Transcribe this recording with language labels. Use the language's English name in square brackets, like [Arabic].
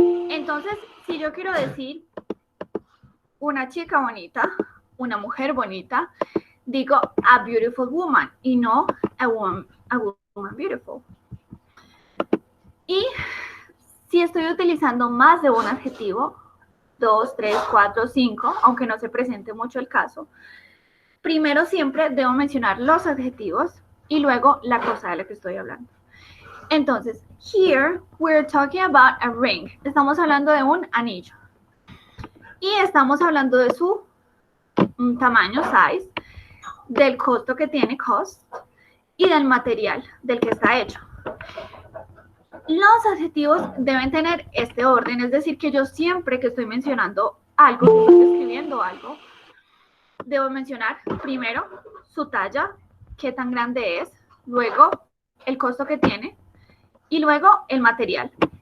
[Spanish] Entonces, si yo quiero decir una chica bonita, una mujer bonita, digo [English] a beautiful woman [Spanish] y no [English] a woman beautiful. [Spanish] Y si estoy utilizando más de un adjetivo, 2, 3, 4, 5, aunque no se presente mucho el caso, primero siempre debo mencionar los adjetivos y luego la cosa de la que estoy hablando. [English] Entonces, here we're talking about a ring. [Spanish] Estamos hablando de un anillo. Y estamos hablando de su tamaño, size, del costo que tiene, cost, y del material del que está hecho. Los adjetivos deben tener este orden, es decir, que yo siempre que estoy mencionando algo, que estoy describiendo algo, debo mencionar primero su talla, qué tan grande es, luego el costo que tiene y luego el material.